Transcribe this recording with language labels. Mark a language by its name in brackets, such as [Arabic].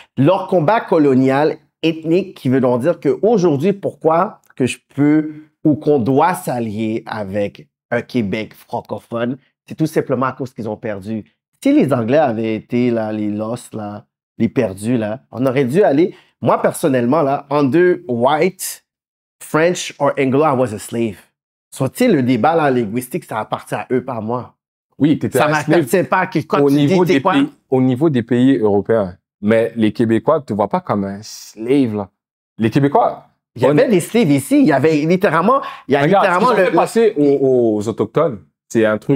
[French] Leur combat colonial ethnique qui veut donc dire qu'aujourd'hui, pourquoi que je peux ou qu'on doit s'allier avec un Québec francophone, c'est tout simplement à cause qu'ils ont perdu. Si les Anglais avaient été là, les Lost, là, les perdus, là, on aurait dû aller... Moi, personnellement, là, [English] under white, French or Anglo, I was a slave. [French] So, tu sais, le débat là, linguistique, ça appartient à eux, pas à moi. Oui, tu étais ça m'appartient pas. Au niveau des pays européens. Mais les Québécois ne te voient pas comme un slave, là. Les Québécois... Il y avait des slaves ici. Il y avait littéralement... Regarde, ce qui passé aux Autochtones, c'est un truc...